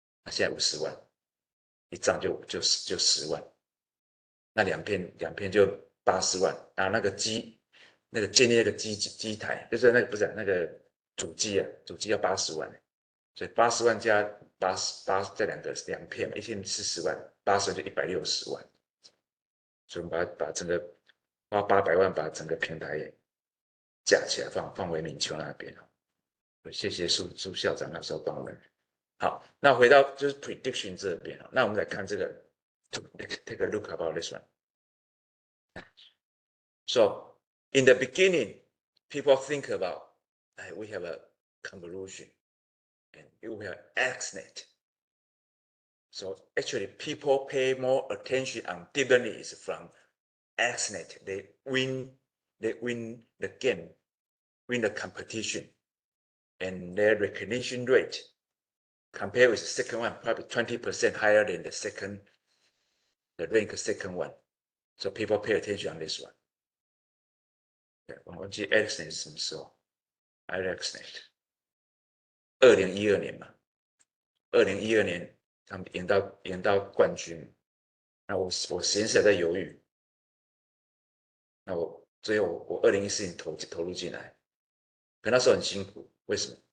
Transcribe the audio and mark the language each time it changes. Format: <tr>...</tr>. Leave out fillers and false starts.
<zh>现在50万，一张就10万，那两片就80万啊，那个建立那个机台，就是那个不是那个主机啊，主机要80万，所以80万加88这两片，一片40万，80万就160万，所以我们把整个花800万把整个平台架起来放回明球那边，谢谢苏校长那时候帮我们。好，那回到就是 prediction 这边，那我们来看这个</zh> <en>take a look about this one. So in the beginning, people think about we have a convolution and we have AXNet. So actually, people pay more attention on deep learning is from AXNet. They win the game, win the competition, and their recognition rate compared with the second one probably 20% higher than the rank second one. So people pay attention on this one.</en> <zh>我忘记 AXNet 是什么时候 ？AXNet 2012年嘛，2012年他们赢到冠军。那我实验室还在犹豫，那最后我2014年投入进来，可那时候很辛苦，为什么？</zh>